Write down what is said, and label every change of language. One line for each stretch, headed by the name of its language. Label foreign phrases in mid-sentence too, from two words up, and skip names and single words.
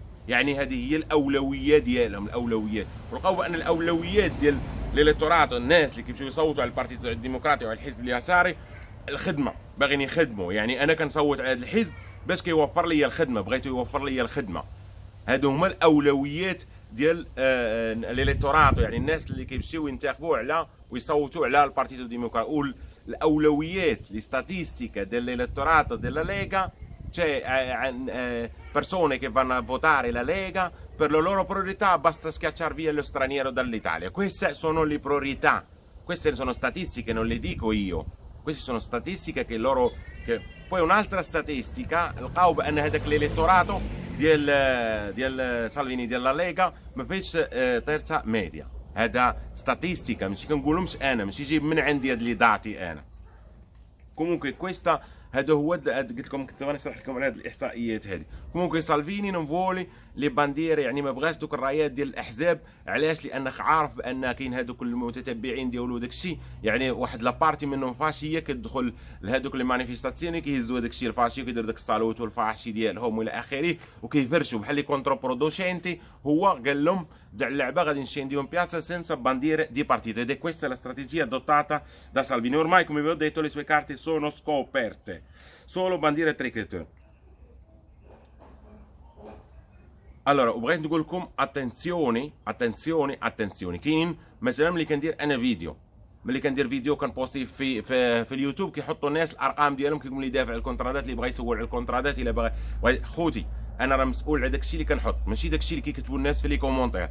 Arabic: يعني هذه هي الاولويه ديالهم، الاولويات. ولقاو بان الاولويات ديال الالكتورات، الناس اللي كيمشيو يصوتوا على البارتي الديمقراطي وعلى الحزب اليساري، الخدمه، باغيين يخدموا. يعني انا كنصوت على هذا الحزب باش كيوفر لي الخدمه، بغيتو يوفر لي الخدمه. هادو هما الاولويات ديال الالكتورات، يعني الناس اللي كيمشيو ينتخبوا على ويصوتوا على
Italian: partito democratico.
Arabic: الاولويات لي
Italian: statistica dell'elettorato della Lega, c'è persone che vanno a votare la Lega, per le loro priorità basta schiacciare via lo straniero dall'Italia. Queste sono le priorità, queste sono statistiche, non le dico io, queste sono statistiche che loro poi un'altra statistica
Arabic: لقاو بان هذاك الالكتوراتو ديال سالفيني ديال لا ليغا ما فيش تيرسا ميديا. هذا ستاتيستيكا، ماشي كنقولهمش انا، ماشي جايب من عندي هاد لي داتي انا.
Italian: comunque questa
Arabic: هذا هو قلت لكم، كنت نشرح لكم على هذه الاحصائيات هذه. كومونكي سالفيني نفولي
Italian: le bandiere,
Arabic: يعني ما بغاش دوك الرايات ديال الاحزاب. علاش؟ لانك عارف بان كاين هذوك المتتبعين ديالو داك الشيء، يعني واحد لابارتي منهم فاشيه كتدخل لهذوك
French: les manifestations,
Arabic: كيهزوا هذاك الشيء الفاشي وكيدير داك الصالوت والفاشي ديالهم والى اخره، وكيفرشوا بحال
Italian: le controproducenti.
Arabic: هو قال لهم دع اللعبه غادي نشينديو
Italian: in piazza senza bandiere di partito, ed è questa la strategia adottata da Salvini. Ormai, come vi ho detto, le sue carte sono scoperte, solo bandiere tricolore. Allora,
Arabic: وبغيت نقول لكم
Italian: attenzione attenzione attenzione.
Arabic: كاينين مثلا ملي كندير انا فيديو، ملي كندير فيديو كنبوستي في اليوتيوب، كيحطوا الناس الارقام ديالهم، كيقول لي دافع الكونترادات، اللي بغى يسول على الكونترادات، الا باغي. خوتي انا راه مسؤول على داكشي اللي كنحط، ماشي داكشي اللي كيكتبوا الناس في
French: les commentaires.